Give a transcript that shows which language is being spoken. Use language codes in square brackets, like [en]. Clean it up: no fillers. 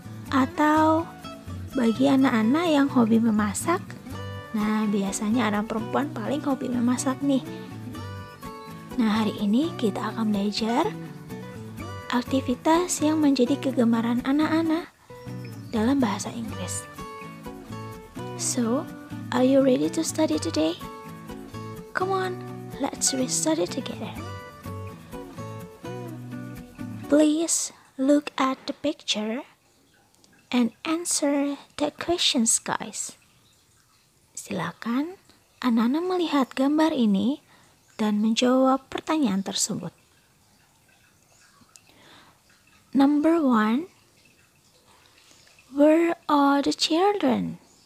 [id] Atau bagi anak-anak yang hobi memasak? Nah, biasanya anak perempuan paling hobi memasak nih. Nah, hari ini kita akan belajar aktivitas yang menjadi kegemaran anak-anak dalam bahasa Inggris. [en] So, are you ready to study today? Come on, let's study together. Please look at the picture and answer the questions, guys. [id] Silakan anak-anak melihat gambar ini dan menjawab pertanyaan tersebut. [en] Number 1. Where are the children?